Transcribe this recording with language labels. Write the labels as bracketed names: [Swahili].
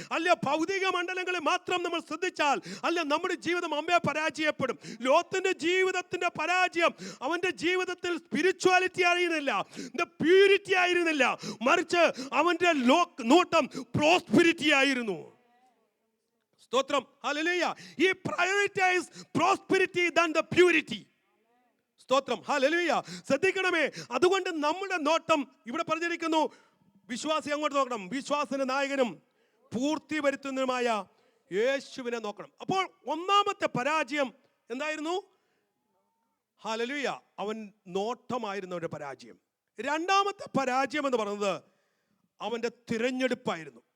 [Malayalam] അല്ല ഭൗതിക മണ്ഡലങ്ങളെ മാത്രം നമ്മൾ ശ്രദ്ധിച്ചാൽ അല്ല നമ്മുടെ ജീവിതം അമ്മയെ പരാജയപ്പെടും. ലോത്തിന്റെ ജീവിതത്തിന്റെ പരാജയം അവന്റെ ജീവിതത്തിൽ സ്പിരിച്വാലിറ്റി ആയിരുന്നില്ല, പ്യൂരിറ്റി ആയിരുന്നില്ല, മറിച്ച് അവന്റെ നോട്ടം പ്രോസ്പെരിറ്റി ആയിരുന്നു. സ്തോത്രം. Hallelujah. [English] He prioritized prosperity than the purity. [Malayalam] സ്തോത്രം. ഹല്ലേലൂയ. ശ്രദ്ധിക്കണമേ. അതുകൊണ്ട് നമ്മുടെ നോട്ടം ഇവിടെ പറഞ്ഞിരിക്കുന്നു, വിശ്വാസി അങ്ങോട്ട് നോക്കണം. വിശ്വാസത്തിന്റെ നായകനും പൂർത്തി വരുത്തുന്നതുമായ യേശുവിനെ നോക്കണം. അപ്പോൾ ഒന്നാമത്തെ പരാജയം എന്തായിരുന്നു? ഹല്ലേലൂയ, അവൻ നോട്ടമായിരുന്നു അവന്റെ പരാജയം. രണ്ടാമത്തെ പരാജയം എന്ന് പറയുന്നത് അവന്റെ തിരഞ്ഞെടുപ്പായിരുന്നു.